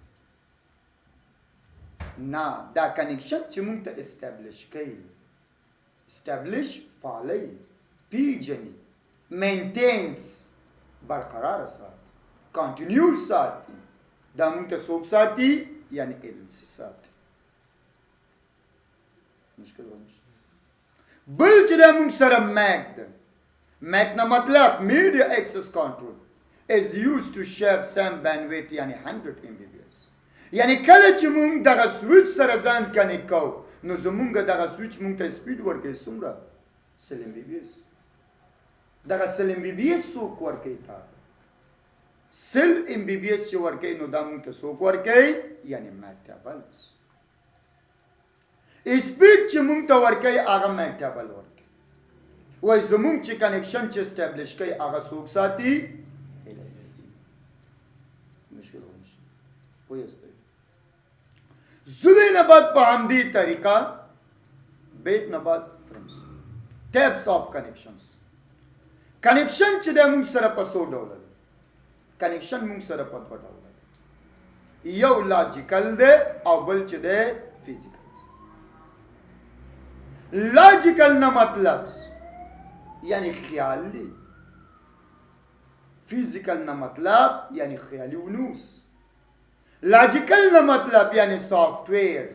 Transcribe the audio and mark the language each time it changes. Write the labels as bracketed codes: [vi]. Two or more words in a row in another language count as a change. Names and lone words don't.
[ps] نه دا کنیکشن چې موږ ته اسټابلیش کوي اسټابلیش فعالی پیژني مینټینس برقرار ساتي کنټینیو ساتي دا موږ ته څوک ساتي یعنی ال ال سی ساتي مشکل ونشته بل چې دا موږ سره میک ده میک نه مطلب [en] media access control is used to share same bandwidth [ps] یعنی 100 Mbps یعنی کله چې موږ دغه سویچ سره ځان کنیکټ کوو نو زمونږ دغه سویچ موږ ته سپیډ ورکوي څومره 100 Mbps دغه 100 Mbps څوک ورکوي تا 100 Mbps چې ورکوي نو دا موږ ته څوک ورکوي یعنی میکټیبلز سپیډ چې موږ ته ورکوي هغه میکټیبل ورکوي وای زمونږ چې کنیکشن چې اسټابلیش کوي هغه څوک ساتي زده نه بعد په همدې طریقه بیت نه بعد فرمز [en] types of connections [ps] کنیکشن چې د موږ سره په څو ډوله ده کنیکشن موږ سره په دوه ډوله ده یو لاجیکل دی او بل چې دی فزیکل. لاجیکل نه مطلب یعنی خیال دی، فزیکل نه مطلب یعنی خیالي ونوس، لاجیکل نه مطلب یعنی سافت ویرز.